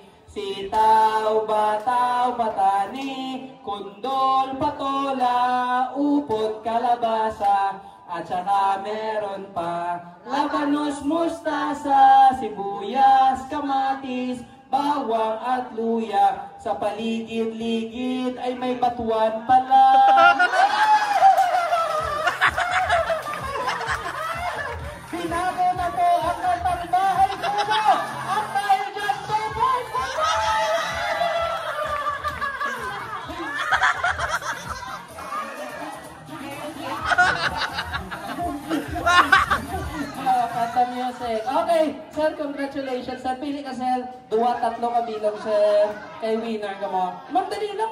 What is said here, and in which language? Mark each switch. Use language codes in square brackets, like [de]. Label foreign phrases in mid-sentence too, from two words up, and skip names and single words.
[tl] Sitaw, bataw, patani, kundol, patola, upot, kalabasa, at saka meron pa labanos, mustasa, sibuyas, kamatis, bawang at luya. Sa paligid-ligid ay may batuan pala. Sinabi na po ang kantang Bahay Kubo. At dahil dyan, 2 [en] points for [tl] kanta music. [en] Okay, sir, congratulations. [hil] Sir, pili ka, sir. 2-3 ka bilang, sir. Kay winner ka mo. Ma'am, dali lang.